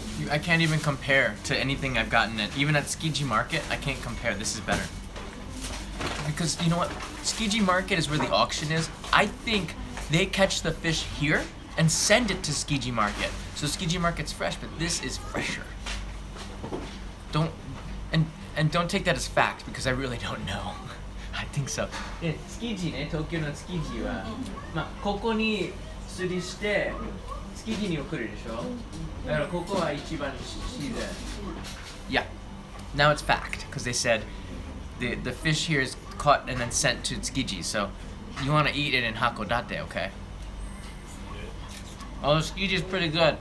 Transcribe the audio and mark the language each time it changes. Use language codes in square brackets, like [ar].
[en] I can't even compare to anything I've gotten at even at Tsukiji Market. I can't compare. This is better. Because you know what? Tsukiji Market is where the auction is. I think they catch the fish here and send it to Tsukiji Market. So Tsukiji Market's fresh, but this is fresher. Don't take that as fact because I really don't know. I think so. [ja] で、Tsukijiね、東京のTsukijiは、ここに釣りして、築地に送るでしょ。だからここは一番シーズン。 [en] Yeah. Now it's fact because they said the fish here is caught and then sent to Tsukiji. So you want to eat it in Hakodate, okay? Oh, Tsukiji is pretty good.